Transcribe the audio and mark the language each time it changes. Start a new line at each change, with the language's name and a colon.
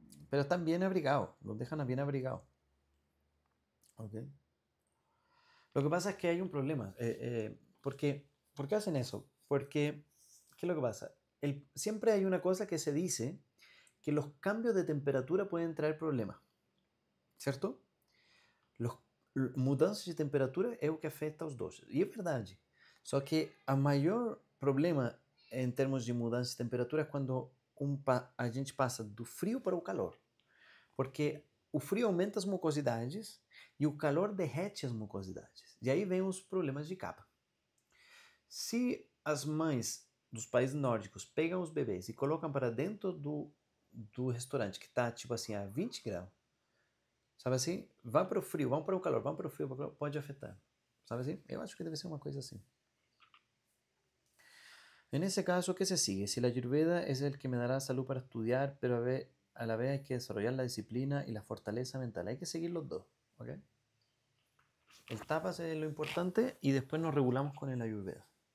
Spanish: Pero están bien abrigados. Los dejan bien abrigados. ¿Ok? Lo que pasa es que hay un problema. ¿Por qué hacen eso? Porque, ¿qué es lo que pasa? Siempre hay una cosa que se dice que los cambios de temperatura pueden traer problemas. ¿Cierto?
Portuguese: Los, mudanças de temperatura é o que afeta os dois. E é verdade. Só que a maior problema em termos de mudança de temperatura é quando a gente passa do frio para o calor. Porque o frio aumenta as mucosidades e o calor derrete as mucosidades. E aí vem os problemas de capa. Se as mães dos países nórdicos pegam os bebês e colocam para dentro do restaurante, que está tipo assim a 20 graus, sabe assim? Vão para o frio, vão para o calor, vão para o frio, pode afetar. Sabe assim? Eu acho que deve ser uma coisa assim.
Spanish: En ese caso, ¿qué se sigue? Si la Ayurveda es el que me dará salud para estudiar, pero a la vez hay que desarrollar la disciplina y la fortaleza mental. Hay que seguir los dos, ¿ok? El tapas es lo importante y después nos regulamos con el Ayurveda.